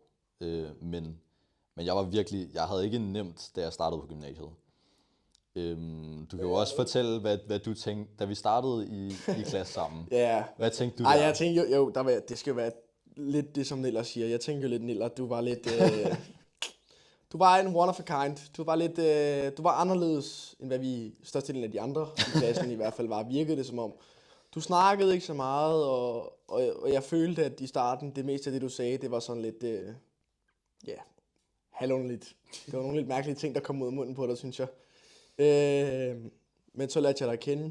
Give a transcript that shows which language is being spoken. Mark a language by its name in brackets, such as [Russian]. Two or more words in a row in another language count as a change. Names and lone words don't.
[Danish] Men jeg var virkelig, jeg havde ikke nemt, da jeg startede på gymnasiet. Du kan jo også fortælle, hvad du tænkte, da vi startede i klasse sammen. ja. Hvad tænkte du Ej, der? jeg tænkte jo det skal jo være lidt det, som Niller siger. Jeg tænkte jo lidt, Niller, du var lidt... du var en [English] one of a kind. [Danish] Du var lidt... du var anderledes, end hvad vi størstedelen af de andre i klassen i hvert fald var. Virkede det som om. Du snakkede ikke så meget, og jeg følte, at i starten, det meste af det, du sagde, det var sådan lidt... halvunderligt. Det var nogle lidt mærkelige ting, der kom ud af munden på dig, synes jeg. Men så lærte jeg dig at kende.